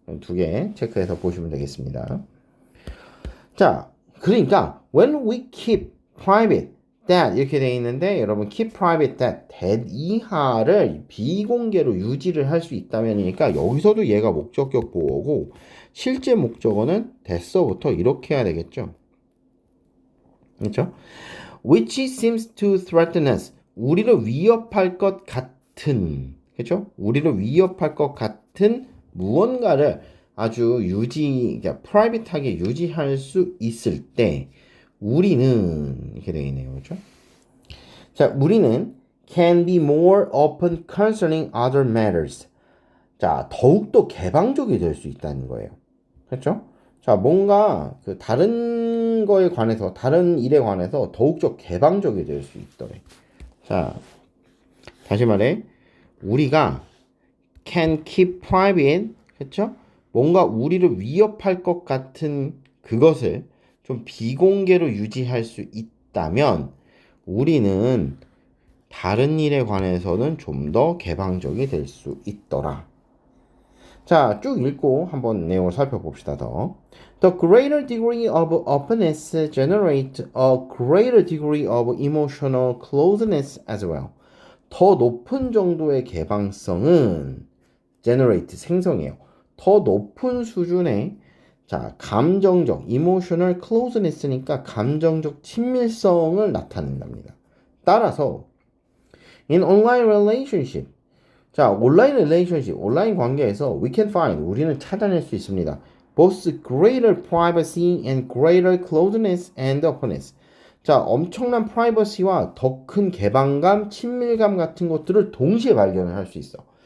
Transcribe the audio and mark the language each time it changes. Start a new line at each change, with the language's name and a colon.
Korean: 두 개 체크해서 보시면 되겠습니다. 자, 그러니까
English: when we keep private that
Korean: 이렇게 돼 있는데 여러분
English: keep private that
Korean: 이하를 비공개로 유지를 할 수 있다면이니까 여기서도 얘가 목적격 보어고 실제 목적어는 that서부터 이렇게 해야 되겠죠. 그렇죠?
English: Which seems to threaten us.
Korean: 우리를 위협할 것 같은, 그렇죠? 우리를 위협할 것 같은 무언가를 아주 그러니까 프라이빗하게 유지할 수 있을 때 우리는 이렇게 되어 있네요, 그렇죠?
English: 자,
Korean: 우리는
English: can be more open concerning other matters.
Korean: 자, 더욱더 개방적이 될 수 있다는 거예요, 그렇죠? 자, 뭔가 그 다른 거에 관해서, 다른 일에 관해서 더욱더 개방적이 될 수 있더래. 자, 다시 말해, 우리가
English: can keep private,
Korean: 그쵸? 뭔가 우리를 위협할 것 같은 그것을 좀 비공개로 유지할 수 있다면 우리는 다른 일에 관해서는 좀 더 개방적이 될 수 있더라. 자, 쭉 읽고 한번 내용을 살펴봅시다. 더.
English: The greater degree of openness generates a greater degree of emotional closeness as well.
Korean: 더 높은 정도의 개방성은 generate 생성해요. 더 높은 수준의 자, 감정적
English: emotional closeness
Korean: 니까 감정적 친밀성을 나타낸답니다. 따라서
English: in online relationship
Korean: 자, 온라인 릴레이션십, 온라인 관계에서
English: we can find,
Korean: 우리는 찾아낼 수 있습니다.
English: both greater privacy and greater closeness and openness.
Korean: 자, 엄청난 프라이버시와 더 큰 개방감, 친밀감 같은 것들을 동시에 발견을 할 수 있어.